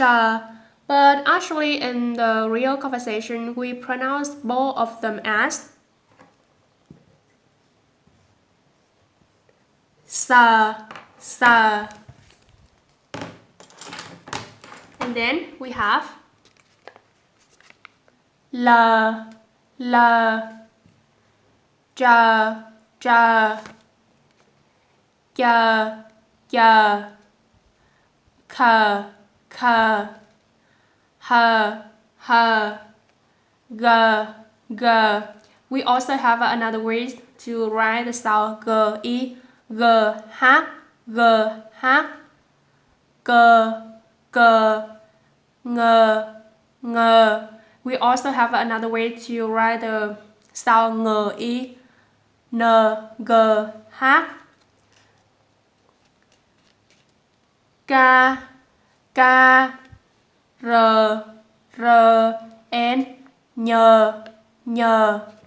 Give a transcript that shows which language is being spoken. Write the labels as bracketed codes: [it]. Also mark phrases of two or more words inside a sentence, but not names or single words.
[en] But actually, in the real conversation, we pronounce both of them as sa, sa. And then we have la, la, ja, ja, ya, ya, ka, ka, ha, ha, ga, ga. We also have another way to write the sound g, g, h, g, h, g, g, ng, ng. We also have another way to write the sound ng, n, g, h, k, k, r, r, and ñ, ñ.